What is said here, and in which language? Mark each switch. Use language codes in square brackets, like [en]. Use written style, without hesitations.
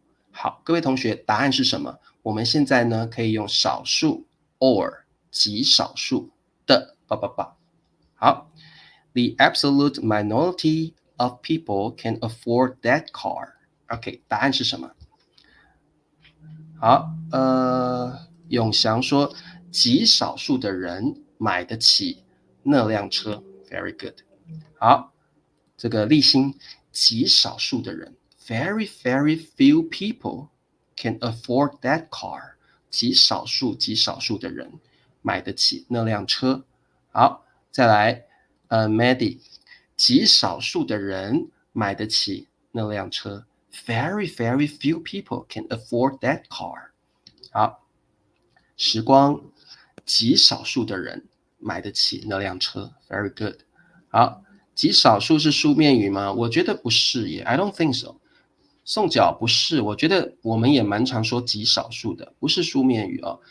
[zh] 好，各位同学，答案是什么？我们现在呢可以用少数 or 极少数的好 [en] ，The absolute minority of people can afford that car。 [zh] OK， 答案是什么？好，永祥说极少数的人买得起那辆车 ， [en] very good。好， [zh] 这个立新，极少数的人 [en] ，very very few people can afford that car。 [zh] 极少数的人买得起那辆车。好，再来，Maddie，极少数的人买得起那辆车。 [en] Very very few people can afford that car。 [zh] 好，时光，极少数的人买得起那辆车。 [en] Very good。 [zh] 好，极少数是书面语吗？我觉得不是耶 ， [en] I don't think so。 [zh] 宋脚不是，我觉得我们也蛮常说极少数的，不是书面语哦。